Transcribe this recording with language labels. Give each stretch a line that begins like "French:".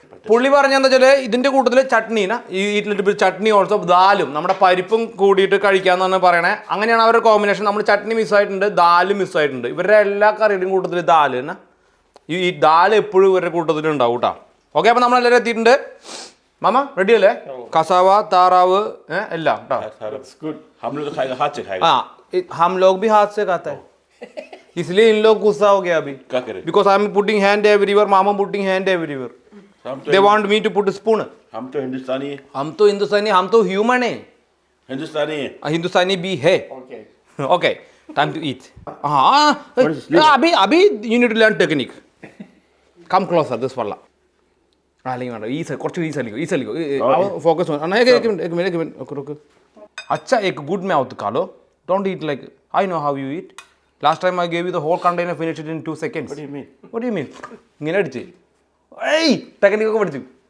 Malayalam: പുള്ളി പറഞ്ഞെന്താ വെച്ചാൽ ഇതിൻ്റെ കൂട്ടത്തിൽ ചട്നീന ഈ ചട്നി ഓൾസോ ദാലും നമ്മുടെ പരിപ്പും കൂടിയിട്ട് കഴിക്കാമെന്നാണ് പറയണേ. അങ്ങനെയാണ് അവരുടെ കോമ്പിനേഷൻ. നമ്മൾ ചട്നി മിസ്സായിട്ടുണ്ട്, ദാലും മിസ്സായിട്ടുണ്ട്. ഇവരുടെ എല്ലാ കറിയുടെയും കൂട്ടത്തിൽ ദാല് തന്നെ. ഈ ദാല് എപ്പോഴും ഇവരുടെ കൂട്ടത്തിൽ ഉണ്ടാവും കേട്ടോ. ഓക്കെ, അപ്പോൾ നമ്മളെല്ലാവരും എത്തിയിട്ടുണ്ട്. മാമ റെഡി അല്ലേ? കസാവ, താറാവ് എല്ലാം കേട്ടോ.
Hindi: हम लोग खाएगा हाथ से खाएगा. हाँ, हम लोग भी हाथ से खाता है, इसलिए इन लोग गुस्सा हो गया अभी. क्या करें?
English: Because I am putting hand everywhere, मामा putting hand everywhere. They want me to put a spoon.
Hindi: हम तो हिंदुस्तानी है. हम तो हिंदुस्तानी, हम तो ह्यूमन है. हिंदुस्तानी है. हिंदुस्तानी भी है.
English: Okay, time to eat.
Hindi: हाँ, अभी
English: you need to learn technique. Come closer, this fella.
Malayalam: അല്ലെങ്കിൽ വേണ്ട, ഈ കുറച്ച് ഈ സലിക്കോ ഫോക്കസ്.
Hindi: एक मिनट रुक. अच्छा, एक गुड mouth खा लो.
English: Don't eat like I know how you eat. Last time I gave you the whole container, finished it in 2 seconds. What do you mean? What do you mean?
Malayalam: ഇങ്ങനെ അടിച്ച് ഏയ് ടെക്നിക്കൊക്കെ പഠിച്ചു.